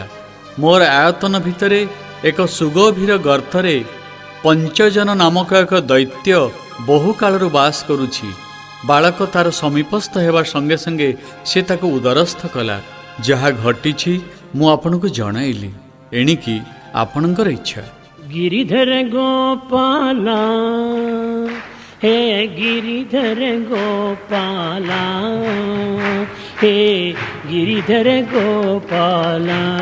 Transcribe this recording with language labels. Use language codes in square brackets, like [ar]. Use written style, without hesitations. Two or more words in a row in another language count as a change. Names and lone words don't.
[or] ମୋର ଆୟତନ ଭିତରେ ଏକ ସୁଗଭୀର ଗର୍ତ୍ତରେ ପଞ୍ଚଜନ ନାମକ ଏକ ଦୈତ୍ୟ ବହୁ କାଳରୁ ବାସ କରୁଛି। ବାଳକ ତାର ସମୀପସ୍ଥ ହେବା ସଙ୍ଗେ ସଙ୍ଗେ ସେ ତାକୁ ଉଦରସ୍ଥ କଲା। ଯାହା ଘଟିଛି ମୁଁ ଆପଣଙ୍କୁ ଜଣାଇଲି। ଏଣିକି ଆପଣଙ୍କର ଇଚ୍ଛା। [hi] गिरिधर गोपाला हे गिरिधर गोपाला हे गिरिधर गोपाला